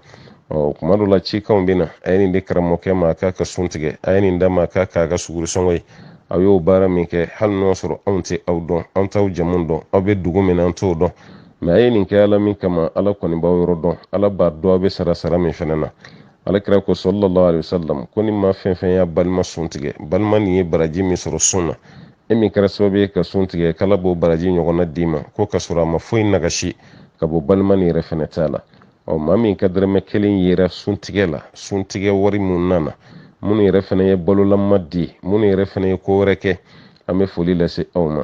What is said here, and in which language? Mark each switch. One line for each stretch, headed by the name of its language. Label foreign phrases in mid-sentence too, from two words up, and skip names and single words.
Bambara: Kuma dɔ la cikanw bɛ na, a ye nin di karamɔgɔkɛ ma a k'a ka suntigɛ, a ye nin d'a ma a k'a k'a ka sugurisɔngɔ ye. Aw y'o baara min kɛ, hali n'o sɔrɔ anw tɛ aw dɔn, an t'aw jamu dɔn, aw bɛ dugu min na an t'o dɔn, mɛ a ye nin kɛ Ala min kama, Ala kɔni b'aw yɔrɔ dɔn, Ala b'a dɔn aw bɛ sara min fana na. Alakira ko
Arabic: صلى الله عليه وسلم
Bambara: ko ni maa fɛn fɛn y'a balima suntigɛ, balima nin ye baraji min sɔrɔ sun na, e min kɛra sababu ye ka suntigɛ, k'Ala b'o baraji ɲɔgɔnna d'i ma, ko ka sɔrɔ a ma foyi nagasi ka bɔ balima nin yɛrɛ fana t'a la. Maa min ka dɛrɛmɛ 1 yera suntigɛ la, suntigɛ wari mun nana, minnu yɛrɛ fana ye balolama di, minnu yɛrɛ fana ye ko wɛrɛ kɛ, an bɛ foli lase aw ma.